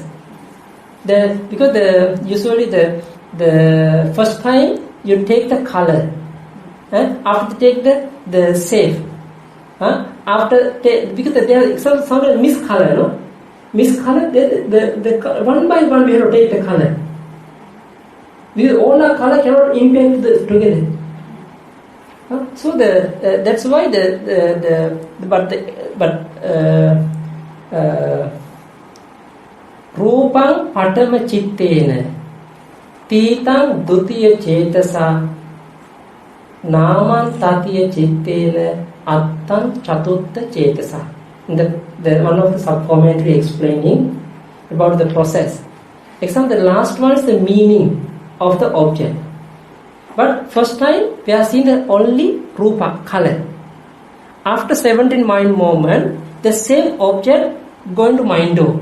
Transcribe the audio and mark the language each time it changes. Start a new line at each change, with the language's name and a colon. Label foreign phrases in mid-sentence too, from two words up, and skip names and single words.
English: Because usually the first time you take the color, after take the shape, because there are some miscolor, no? Miscolor, the one by one we have to take the color. Because all our color cannot impact together. So that's why
Pali: Rupang Patama Chittena Titang Dutiya Chetasa Naman Tatiya Chittena Attam Chatutta Chetasa.
English: The one of the sub-commentary explaining about the process. Example, the last one is the meaning of the object. But first time we are seeing the only rupa, color. After 17 mind movement, the same object going to mind-o.